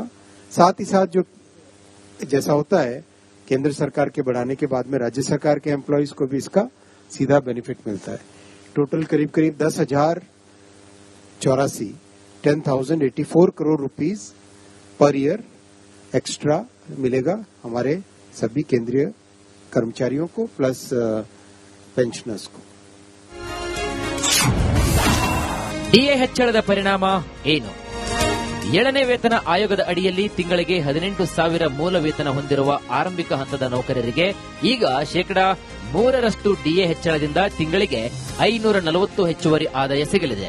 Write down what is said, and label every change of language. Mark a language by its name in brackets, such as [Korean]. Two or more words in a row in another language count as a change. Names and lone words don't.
[Hindi] साथ ही साथ जो जैसा होता है केंद्र सरकार के बढ़ाने के बाद में राज्य सरकार के एम्प्लॉयज को भी इसका सीधा बेनिफिट मिलता है। टोटल करीब करीब 10,084 करोड़ [English] rupees per year extra [Hindi] मिलेगा हमारे सभी केंद्रीय कर्मचारियों को [English] plus pensioners [Hindi] को। [Kannada] ಡಿಎ ಹೆಚ್ಚಳದ ಪರಿಣಾಮ ಏನು? 7ನೇ ವೇತನ ಆಯೋಗದ ಅಡಿಯಲ್ಲಿ ತಿಂಗಳಿಗೆ 18,000 ಮೂಲ ವೇತನ ಹೊಂದಿರುವ ಆರಂಭಿಕ ಹಂತದ ನೌಕರರಿಗೆ ಈಗ ಶೇಕಡಾ 3ರಷ್ಟು ಡಿಎ ಹೆಚ್ಚಳದಿಂದ ತಿಂಗಳಿಗೆ 540 ಹೆಚ್ಚುವರಿ ಆದಾಯ ಸಿಗಲಿದೆ.